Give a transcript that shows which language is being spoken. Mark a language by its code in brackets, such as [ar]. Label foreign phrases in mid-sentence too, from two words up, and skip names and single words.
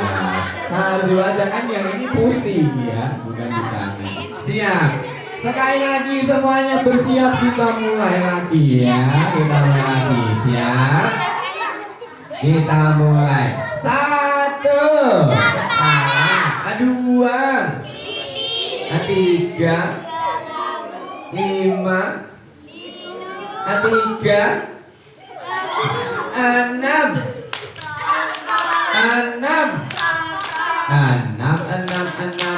[id] Harus dibacakan yang ini pusing ya, bukan di tangan. Siap. Sekali lagi semuanya bersiap, kita mulai lagi ya. Kita mulai lagi. Siap. Kita mulai. Satu. Dua. Tiga. Lima. Tiga. Enam. Enam. Enam, enam, enam.